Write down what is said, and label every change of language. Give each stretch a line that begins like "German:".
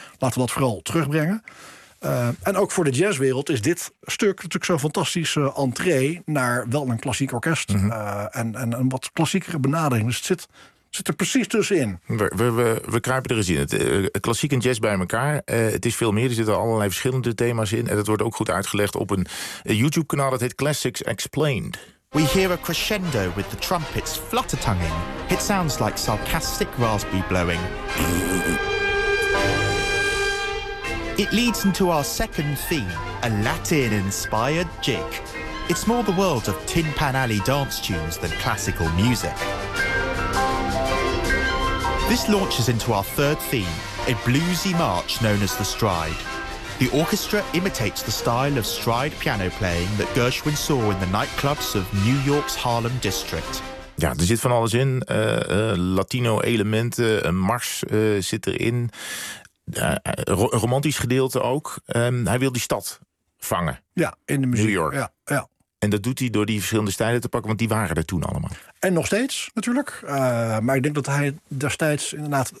Dutch: Laten we dat vooral terugbrengen. En ook voor de jazzwereld is dit stuk natuurlijk zo'n fantastische entree naar wel een klassiek orkest. Mm-hmm. En een wat klassiekere benadering. Dus het zit er precies tussenin. We kruipen er eens in. Klassiek en jazz bij elkaar. Het is veel meer. Er zitten allerlei verschillende thema's in. En dat wordt ook goed uitgelegd op een YouTube-kanaal dat heet Classics Explained.
English: We hear a crescendo with the trumpets flutter-tonguing. It sounds like sarcastic raspy blowing. It leads into our second theme, a Latin-inspired jig. It's more the world of Tin Pan Alley dance tunes than classical music. This launches into our third theme, a bluesy march known as the stride. The orchestra imitates the style of stride piano playing that Gershwin saw in the nightclubs of New York's Harlem District.
Dutch: Ja, er zit van alles in. Latino elementen, een mars zit erin. een romantisch gedeelte ook. Hij wil die stad vangen. Ja, in de muziek. New York. Ja, ja. En dat doet hij door die verschillende stijlen te pakken, want die waren er toen allemaal. En nog steeds, natuurlijk. Maar ik denk dat hij destijds inderdaad...